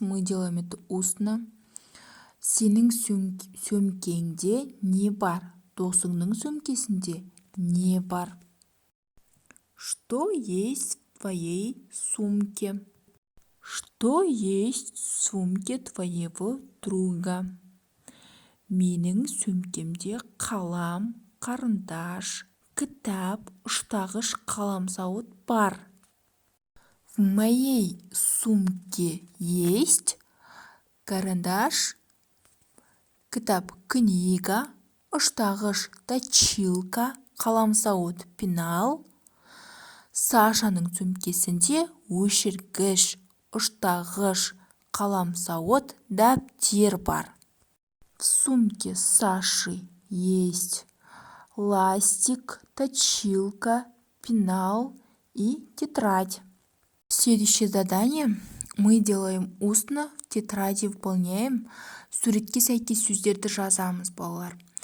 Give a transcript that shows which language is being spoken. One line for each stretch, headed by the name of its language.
Russian: Мы делаем это устно.
Kazakh: Сенің сөмкеңде не бар? Досыңның сөмкесінде не бар?
Russian: Что есть в твоей сумке? Что есть в сумке твоего друга?
Kazakh: Менің сөмкемде қалам, қарындаш, кітап, ұштағыш, қаламсауыт бар.
Russian: В моей сумке есть карандаш, кітап, книга, ұштағыш, точилка, қаламсауыт, пенал.
Kazakh: Сашаның сөмкесінде өшіргіш, ұштағыш, қаламсауыт, дәптер бар.
Russian: В сумке Саши есть ластик, точилка, пенал и тетрадь. Следующее задание мы делаем устно, в тетради выполняем.
Kazakh: Суретке сәйкес сөздерді жазамыз, балалар.